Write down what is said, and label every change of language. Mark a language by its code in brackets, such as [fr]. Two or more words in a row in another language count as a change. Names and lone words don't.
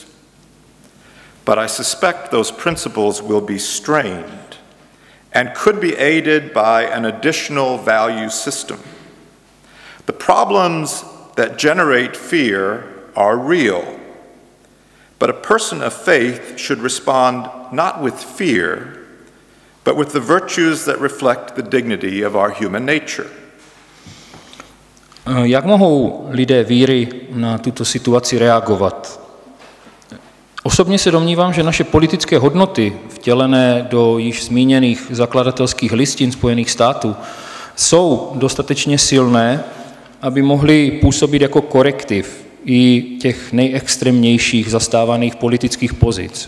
[en] But I suspect those principles will be strained and could be aided by an additional value system. The problems that generate fear are real, but a person of faith should respond not with fear, but with the virtues that reflect the dignity of our human nature. [cs] Jak mohou lidé víry na tuto situaci reagovat? Osobně se domnívám, že naše politické hodnoty, vtělené do již zmíněných zakladatelských listin Spojených států, jsou dostatečně silné, aby mohly působit jako korektiv i těch nejextrémnějších zastávaných politických pozic.